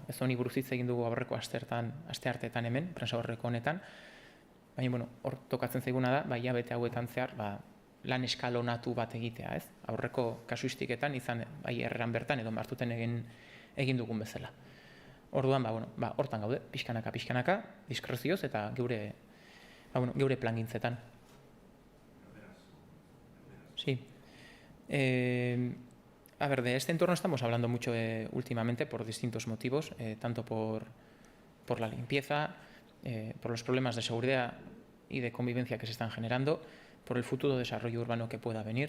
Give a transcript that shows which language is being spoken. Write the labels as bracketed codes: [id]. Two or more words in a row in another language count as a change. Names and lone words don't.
[eu] Ez honi buruz hitz egin dugu aurreko astearteetan hemen, prensa aurreko honetan, baina bueno, hor tokatzen zaiguna da, hilabete hauetan zehar, lan eskalonatu bat egitea, ez? Aurreko kasuistiketan izan erreran bertan edo Martuten egin dugun bezala. Orduan, hortan gaude, pixkanaka, diskrezioz eta geure plangintzetan. [es] Sí. A ver, de este entorno estamos hablando mucho últimamente por distintos motivos, tanto por la limpieza, por los problemas de seguridad y de convivencia que se están generando, por el futuro desarrollo urbano que pueda venir.